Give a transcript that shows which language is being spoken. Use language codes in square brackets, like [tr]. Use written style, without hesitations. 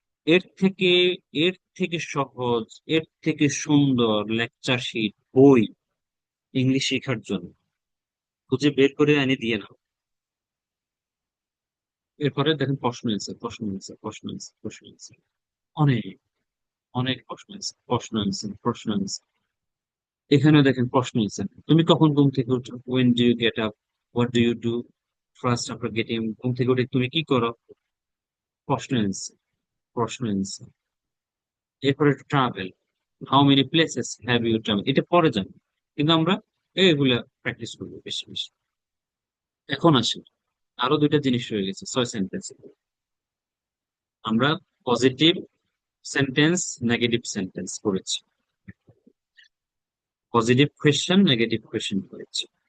[bn] এর থেকে এর থেকে সহজ, এর থেকে সুন্দর লেকচার শিট, বই ইংলিশ শেখার জন্য খুঁজে বের করে এনে দিয়ে নাও। এরপরে দেখেন প্রশ্ন অ্যান্সার, প্রশ্ন অ্যান্সার, প্রশ্ন অ্যান্সার, প্রশ্ন অ্যান্সার, অনেক অনেক প্রশ্ন অ্যান্সার, প্রশ্ন অ্যান্সার, প্রশ্ন অ্যান্সার। এখানেও দেখেন প্রশ্ন অ্যান্সার। তুমি কখন ঘুম থেকে উঠো? [en] when do you get up, what do you do first after getting, [bn] ঘুম থেকে উঠে তুমি কি করো? প্রশ্ন অ্যান্সার, প্রশ্ন অ্যান্সার। এরপরে travel, [en] how many places have you travel, [bn] এটা পরে যাবে, কিন্তু আমরা এগুলা প্র্যাকটিস করবো বেশি বেশি। এখন আসি, আরো দুইটা জিনিস রয়ে গেছে 6 সেন্টেন্স। আমরা পজিটিভ সেন্টেন্স, নেগেটিভ সেন্টেন্স করেছি, পজিটিভ কোয়েশ্চেন, নেগেটিভ কোয়েশ্চেন করেছি।